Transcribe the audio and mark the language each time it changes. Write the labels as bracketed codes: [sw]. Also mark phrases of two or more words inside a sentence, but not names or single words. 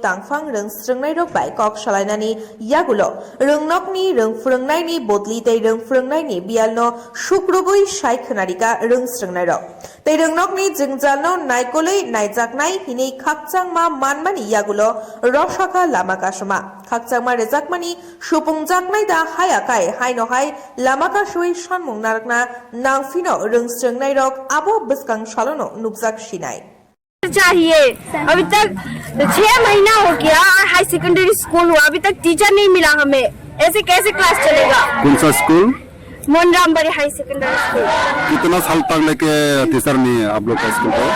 [trp] Tangfang Rung Strungnai Rokbai Kok Shalainani Yagulo Rungnokni Rung Furungnaini Bodli Tei Rung Furungnaini Bialno Shukrobui Shaikhanarika Rung Strungnai Rok Tei Rungnokni Jingjalno Naikolei Naijaknai Hini Khakchangma Manmani Yagulo Roshaka Lamakashama Khakchangma Rejakmani Shupungjaknai da Hayakai Hainohai Lamakashui Shanmung Narakna Nangfino Rung Strungnai Rok Abo Biskang शालोनो नुब्जाक शिनाई [hi] चाहिए अभी तक 6 महीना हो गया हाई सेकेंडरी स्कूल हुआ अभी तक टीचर नहीं मिला हमें ऐसे कैसे क्लास चलेगा कौन सा स्कूल मोनरामबरी हाई सेकेंडरी स्कूल कितना साल तक लेके टीचर नहीं है आप लोग का स्कूल को